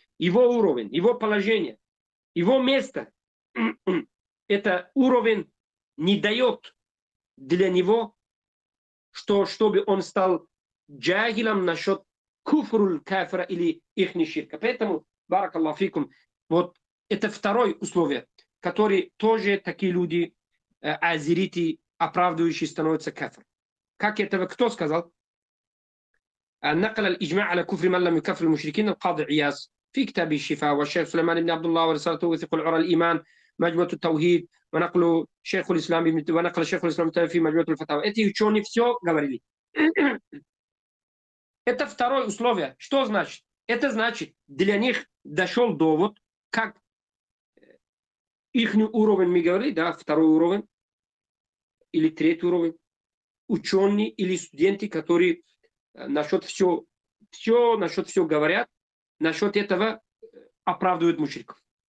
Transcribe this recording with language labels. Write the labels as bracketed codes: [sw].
[ru] его уровень, его положение, его место, это уровень не дает для него, чтобы он стал джагилом насчет куфруль кафира или ихни ширка. Поэтому, баракаллаху фикум, вот это второе условие, которое тоже такие люди, азерити, оправдывающие, становятся кафир. Как этого кто сказал? [ar] نقل الإجماع على كفر من لم يكفر المشركين القاضي عياض في كتاب الشفاء، والشيخ سليمان بن عبد الله ورسالته وثق العرى الإيمان مجموعة التوحيد، ونقل شيخ الإسلام في مجموعة الفتاوى. [ru] Эти ученые все говорили. Это второе условие. Что значит? Это значит, для них дошел довод, как их уровень, мы говорили, да, второй уровень или третий уровень, ученые или студенты, которые насчет все говорят, насчет этого оправдывают мушриков.